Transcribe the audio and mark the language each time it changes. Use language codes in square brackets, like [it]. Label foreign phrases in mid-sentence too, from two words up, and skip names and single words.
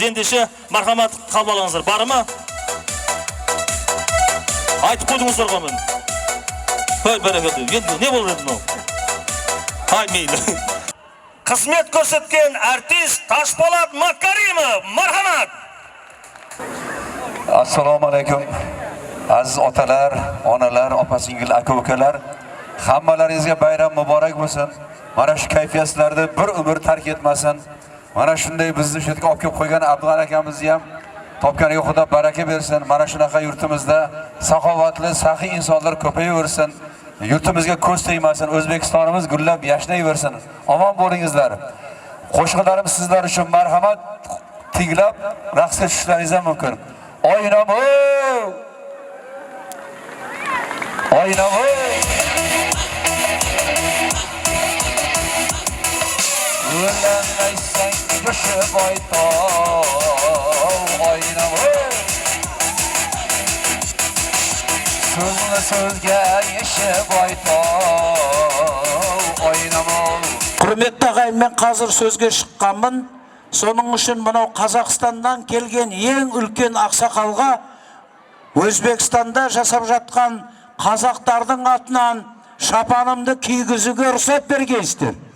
[kk] Ендеше мархамат қабыл алыңыздар. Бары ма? Айтып қойдыңыздар ғой мен. Қой бәрекелді. Енді не болды мынау? Ай мейлі. Қызмет көрсеткен артист Ташполат Макаримов. Мархамат. [uz] Assalomu-alaykum. Aziz otalar, onalar, opa-singil, aka-ukalar, hammalaringizga bayram muborak bo'lsin. Mana shu kayfiyatlarni bir umr tark etmasin. Mana shunday bizni shu yerga olib kelib qo'ygan Abdug'ani akamizni ham topganiga Xudo baraka bersin. Mana shunaqa yurtimizda saxovatli, saxiy insonlar ko'payaversin. Yurtimizga ko'z tegmasin. O'zbekistonimiz gullab yashnayversin. Omon bo'lingizlar. Qo'shiqlarim sizlar uchun marhamat tinglab raqsga tushishlaringiz ham mumkin. Oynam oynama. Öğrenmeysen düşüp aytav oynama. Sözlü sözge yeşip aytav oynama. [kk] Құрметті ағайын, мен қазір сөзге шыққанмын. Соның үшін мынау Қазақстаннан келген ең үлкен ақсақалға Өзбекстанда жасап жатқан қазақтардың атынан шапанымды кигізуге рұқсат бергейсіздер.